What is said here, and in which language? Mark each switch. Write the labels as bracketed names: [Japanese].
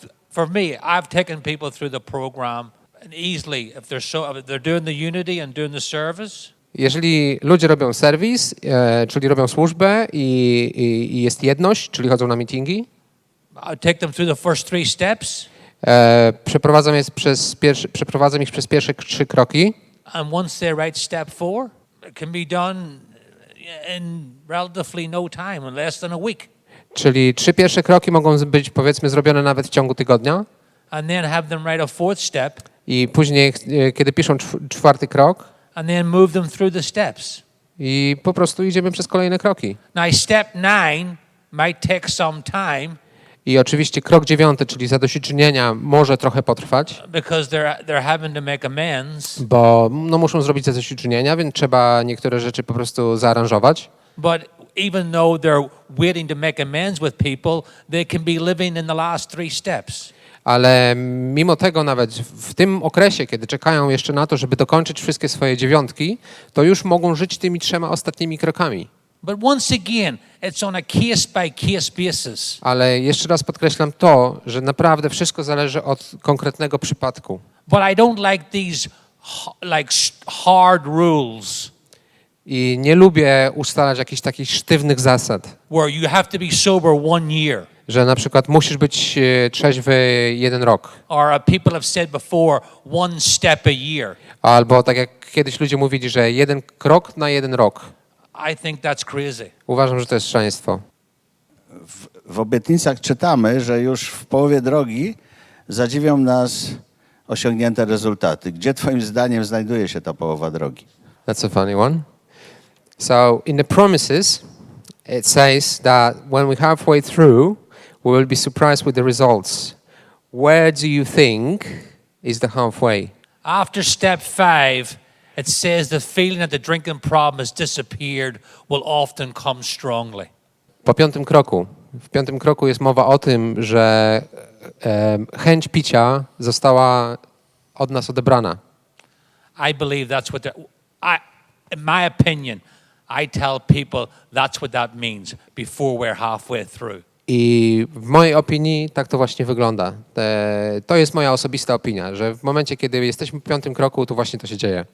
[English] For me, I've taken people through the program and easily if they're doing the unity and doing the service, [Polish] Jeżeli ludzie robią serwis, czyli robią służbę i jest jedność, czyli chodzą na meetingi, [English] I'll take them through the first 3 steps. [Polish] przeprowadzam ich przez pierwsze 3 kroki. [English] And once they write step 4, it can be done in relatively no time, in less than a week. [Polish] Czyli 3 pierwsze kroki mogą być, powiedzmy, zrobione nawet w ciągu tygodnia. [English] And then have them write a 4th step. [Polish] I później, kiedy piszą 4. krok, [English] And then move them through the steps. [Polish] i po prostu idziemy przez kolejne kroki. [English] Now, step 9 might take some time [Polish] I oczywiście krok 9, czyli zadośćuczynienia, może trochę potrwać, [English] because they're having to make amends. [Polish] bo no, muszą zrobić zadośćuczynienia, więc trzeba niektóre rzeczy po prostu zaaranżować. [English] But even though they're waiting to make amends with people, they can be living in the last 3 steps. [Polish] Ale mimo tego nawet w tym okresie, kiedy czekają jeszcze na to, żeby dokończyć wszystkie swoje 9, to już mogą żyć tymi 3 ostatnimi krokami. [English] But once again, it's on a case-by-case basis. [Polish] Ale jeszcze raz podkreślam to, że naprawdę wszystko zależy od konkretnego przypadku. [English] But I don't like these hard rules [Polish] I nie lubię ustalać jakichś takich sztywnych zasad, [English] where you have to be sober 1 year. [Polish] że na przykład musisz być trzeźwy 1 rok. [English] Or people have said before, 1 step a year. [Polish] Albo tak jak kiedyś ludzie mówili, że 1 krok na 1 rok. [English] I think that's crazy. [Polish] Uważam, że to jest szaleństwo. W obietnicach czytamy, że już w połowie drogi zadziwią nas osiągnięte rezultaty. Gdzie twoim zdaniem znajduje się ta połowa drogi? [English] That's a funny one. So in the promises, it says that when we're halfway through, we will be surprised with the results. Where do you think is the halfway? After step 5, it says the feeling that the drinking problem has disappeared will often come strongly. [Polish] Po 5. kroku. W 5. kroku jest mowa o tym, że chęć picia została od nas odebrana. [English] I believe that's what in my opinion, I tell people that's what that means before we're halfway through. [Polish] I w mojej opinii tak to właśnie wygląda. To jest moja osobista opinia, że w momencie, kiedy jesteśmy po 5. kroku, to właśnie to się dzieje.